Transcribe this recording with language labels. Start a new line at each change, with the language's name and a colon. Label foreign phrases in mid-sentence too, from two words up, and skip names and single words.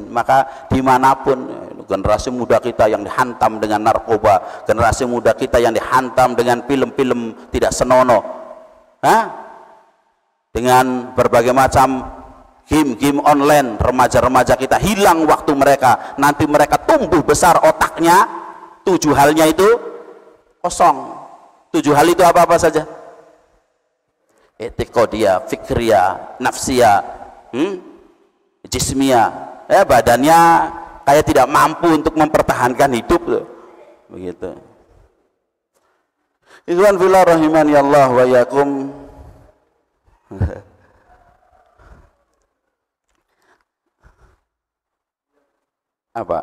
Indonesian: Maka dimanapun generasi muda kita yang dihantam dengan narkoba, generasi muda kita yang dihantam dengan film-film tidak senonoh, dengan berbagai macam game online, remaja-remaja kita hilang waktu mereka, nanti mereka tumbuh besar otaknya, 7 halnya itu kosong. 7 hal itu apa-apa saja?
Arabic: عقيدية، فكرية، نفسية، جسمية.
Indonesian: Badannya kayak tidak mampu untuk mempertahankan hidup tuh. Begitu.
Arabic: إخوان في الله رحمني الله وإياكم.
Indonesian: Apa?